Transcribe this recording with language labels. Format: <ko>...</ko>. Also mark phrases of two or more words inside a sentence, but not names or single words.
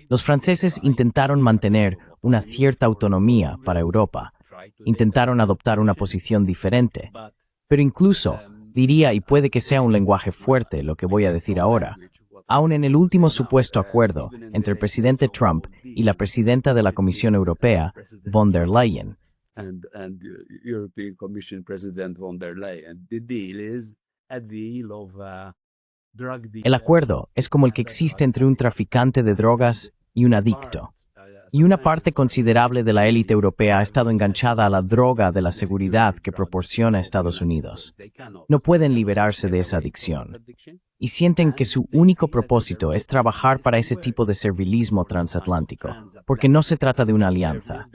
<es>Los franceses intentaron mantener una cierta autonomía para Europa, intentaron adoptar una posición diferente, pero incluso, diría, y puede que sea un lenguaje fuerte lo que voy a decir ahora, aun en el último supuesto acuerdo entre el presidente Trump y la presidenta de la Comisión Europea, von der Leyen,</es> <en>and European Commission President von der Leyen. The deal is a deal of drug deal.</en> <es>El acuerdo es como el que existe entre un traficante de drogas y un adicto. Y una parte considerable de la élite europea ha estado enganchada a la droga de la seguridad que proporciona Estados Unidos. No pueden liberarse de esa adicción. Y sienten que su único propósito es trabajar para ese tipo de servilismo transatlántico, porque no se trata de una alianza.</es>